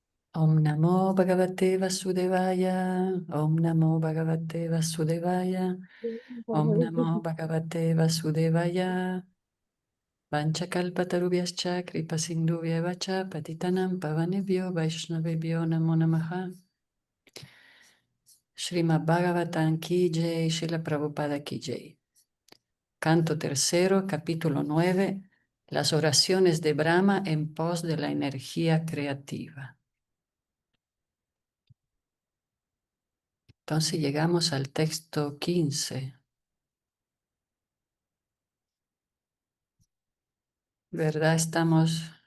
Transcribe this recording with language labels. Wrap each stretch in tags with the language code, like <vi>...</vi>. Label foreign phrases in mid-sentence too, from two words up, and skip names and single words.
<sa>Om Namo Bhagavate Vasudevaya, Om Namo Bhagavate Vasudevaya, Om Namo Bhagavate Vasudevaya, Vanchakalpatarubhyascha Kripasindhubhya Patitanam Pavanebhyo Vaishnavebhyo Namo Namaha.</sa> <hi>Srimad Bhagavatam Ki Jai, Srila Prabhupada Ki Jai.</hi> <es>Canto tercero, capítulo 9, las oraciones de Brahma en pos de la energía creativa. Entonces llegamos al texto 15. ¿Verdad? Estamos...</es>